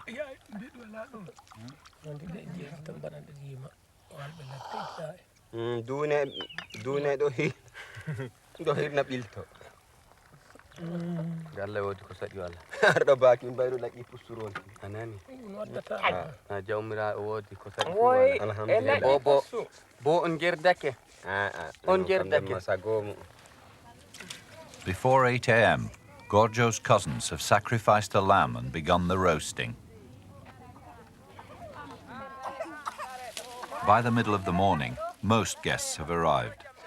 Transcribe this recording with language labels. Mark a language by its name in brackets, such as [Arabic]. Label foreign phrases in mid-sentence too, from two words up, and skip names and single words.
[Fula] dune do hirna bilto galle wodi ko sadi wala ardo baaki baydo laki pusturol anani jawmira wodi ko sadi alhamdulillah bo on gerdake on gerdake sagomu. [English] Before 8 a.m., Gorgio's cousins have sacrificed a lamb and begun the roasting. By the middle of the morning, most guests have arrived.